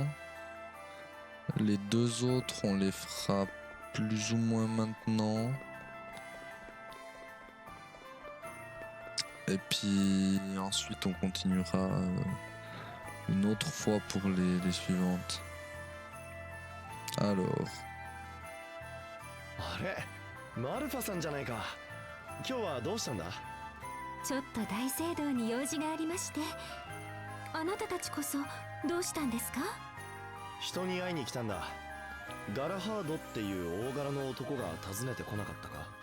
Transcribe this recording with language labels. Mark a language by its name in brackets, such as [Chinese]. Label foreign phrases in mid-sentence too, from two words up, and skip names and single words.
[French] Les deux autres, on les fera plus ou moins maintenant. Et puis ensuite, on continuera une autre fois pour les suivantes. Alors. [Japanese] あれマルファさんじゃないか。今日はどうしたんだ？ちょっと大聖堂に用事がありまして。あなたたちこそどうしたんですか？人に会いに来たんだ。ガラハードっていう大柄の男が訪ねてこなかったか？